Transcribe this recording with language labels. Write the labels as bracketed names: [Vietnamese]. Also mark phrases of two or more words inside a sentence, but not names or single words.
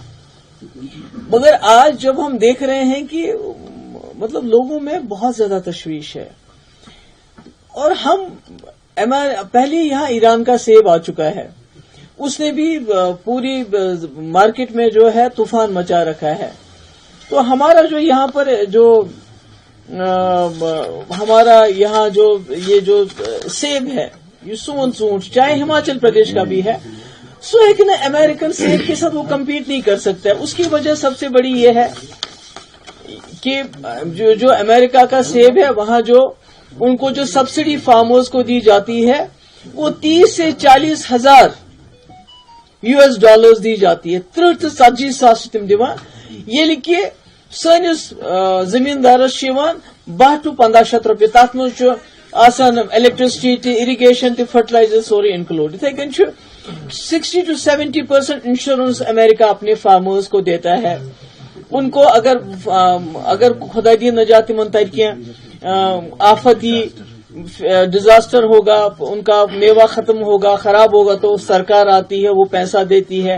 [Urdu] مگر آج جب ہم دیکھ رہے ہیں کہ مطلب لوگوں میں بہت زیادہ تشویش ہے، اور ہم پہلے یہاں ایران کا سیب آ چکا ہے، اس نے بھی پوری مارکیٹ میں جو ہے طوفان مچا رکھا ہے، تو ہمارا جو یہاں پر جو ہمارا یہاں جو یہ جو سیب ہے، یہ [Kashmiri] سون ژوٗنٛٹھ [Urdu] چاہے ہماچل پردیش کا بھی ہے، سو ہے کہ نا امریکن سیب کے ساتھ وہ کمپیٹ نہیں کر سکتا ہے۔ اس کی وجہ سب سے بڑی یہ ہے کہ جو امریکہ کا سیب ہے وہاں جو ان کو جو [English] subsidy farmers [Urdu] کو دی جاتی ہے وہ 30 سے 40 ہزار [English] US dollars [Urdu] دی جاتی ہے، 30 to 40 [Kashmiri] ساس تم دِوان، ییٚلہِ کہ سٲنِس زمیندارس 12 to 15 شیٚتھ رۄپیہِ، تتھ منٛز چھُ آسان الیکٹرسٹی تہِ، اریگیشن تہِ، فرٹیلائزر سورُے انکلوڈ۔ یِتھے کٔنۍ چھُ [Urdu] 60 to 70% انشورنس امریکہ اپنے فارمرز کو دیتا ہے، ان کو اگر [Kashmiri] خدا دی نجات من تر کینٛہہ آفت [Urdu] یہ ڈیزاسٹر ہوگا، ان کا میوہ ختم ہوگا، خراب ہوگا، تو سرکار آتی ہے، وہ پیسہ دیتی ہے۔